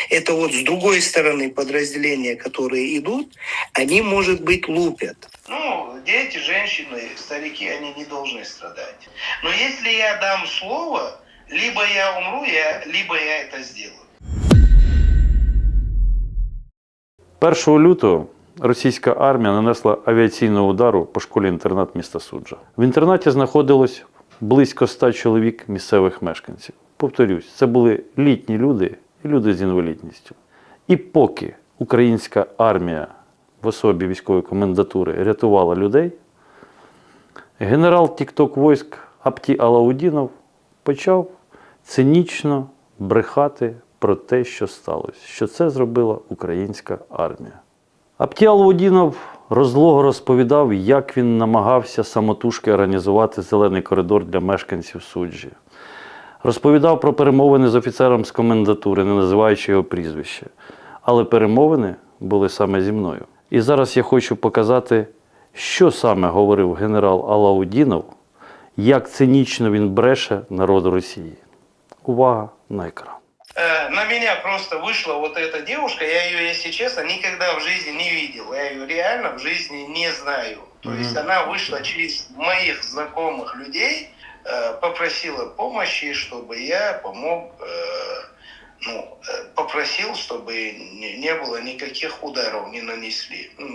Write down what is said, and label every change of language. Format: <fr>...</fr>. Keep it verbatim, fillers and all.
<ru>Это вот с другой стороны подразделения, которые идут, они, может быть, лупят. Ну, дети, женщины, старики, они не должны страдать. Но если я дам слово... Либо я умру, я, либо я это сделаю.</ru> <uk>першого лютого російська армія нанесла авіаційного удару по школі-інтернат міста Суджа. В інтернаті знаходилось близько ста чоловік місцевих мешканців. Повторюсь, це були літні люди і люди з інвалідністю. І поки українська армія в особі військової комендатури рятувала людей, генерал тік-ток військ Апті Алаудінов почав цинічно брехати про те, що сталося, що це зробила українська армія. Апті Алаудінов розлого розповідав, як він намагався самотужки організувати зелений коридор для мешканців Суджі. Розповідав про перемовини з офіцером з комендатури, не називаючи його прізвище. Але перемовини були саме зі мною. І зараз я хочу показати, що саме говорив генерал Алаудінов, як цинічно він бреше народу Росії. Увага на екран.</uk> <ru>На меня просто вышла вот эта девушка, я ее, если честно, никогда в жизни не видел. Я ее реально в жизни не знаю. То есть mm-hmm. она вышла через моих знакомых людей, попросила помощи, чтобы я помог, ну, попросил, чтобы не было никаких ударов, не нанесли.</ru>